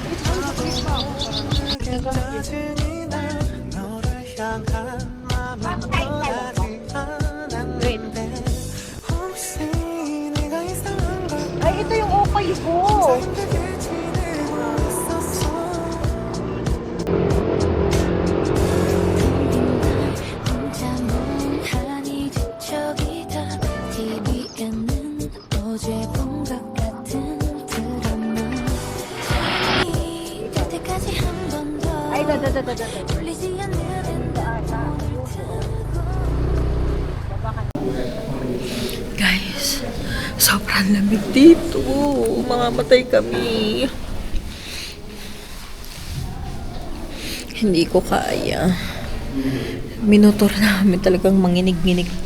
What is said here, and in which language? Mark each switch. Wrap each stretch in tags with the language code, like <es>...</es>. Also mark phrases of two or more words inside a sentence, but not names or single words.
<ko>깨끗해지니 난 너를 향한 마음은 변하지 않았는데 혹시 내가 이상한 걸</ko> <tl>Ay, ito yung okay ko.</tl> <ko>힘들게 지내고 있었어 혼자 멍하니 뒤척이다 TV에는 어제 본 것 같은 드라마 될 때까지 한 번 더 Ay, da. 풀리지 않는</ko> <tl>Guys, sobrang lamig dito. Mamamatay kami. Hindi ko kaya. Minutor namin talagang manginig-nginig.</tl>